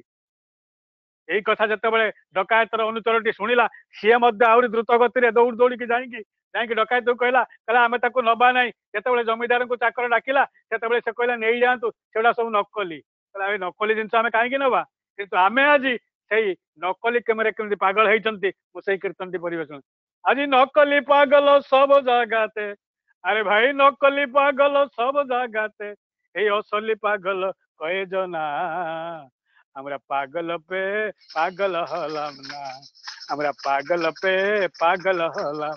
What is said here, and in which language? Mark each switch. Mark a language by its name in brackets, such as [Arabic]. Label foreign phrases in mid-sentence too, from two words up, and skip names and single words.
[Odia] ଏଇ କଥା ଯେତେବେଳେ ଡକାୟତର ଅନୁଚରଟି ଶୁଣିଲା, ସିଏ ମଧ୍ୟ ଆହୁରି ଦ୍ରୁତ ଗତିରେ ଦୌଡ଼ିକି ଯାଇକି ଡକାୟତକୁ କହିଲା ଆମେ ତାକୁ ନବା ନାହିଁ। ଯେତେବେଳେ ଜମିଦାରଙ୍କୁ ଚାକର ଡାକିଲା, ସେତେବେଳେ ସେ କହିଲା ନେଇଯାଆନ୍ତୁ, ସେଗୁଡା ସବୁ ନକଲି। କହିଲା ଏ ନକଲି ଜିନିଷ ଆମେ କାହିଁକି ନବା? କିନ୍ତୁ ଆମେ ଆଜି ସେଇ ନକଲି କେମରେ କେମିତି ପାଗଳ ହେଇଛନ୍ତି, ମୁଁ ସେଇ କୀର୍ତ୍ତନଟି ପରିବେଷଣ। [Bangla] ଆଜି নকলি পাগল সব জায়গাতে, আরে ভাই নকলি পাগল সব জায়গাতে, এই অসলি পাগল কয়জনা, আমরা পাগল পে পাগল হলাম না, আমরা পাগল পে পাগল হলাম।